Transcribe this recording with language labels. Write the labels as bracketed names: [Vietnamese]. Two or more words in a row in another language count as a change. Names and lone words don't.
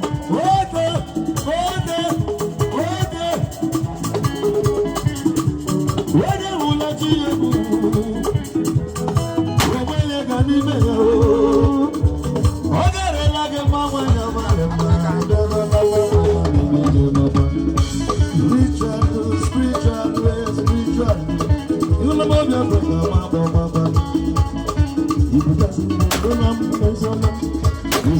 [Igbo] Oge, oge, oge. Onye wụla chi ya egwu, onwe ya ga n'ime ya o. Ọ garela gị mma, nwa ya mara mma. [English] Spiritual, spiritual, spiritual. You know, my brother, my brother, my brother. You just know, I'm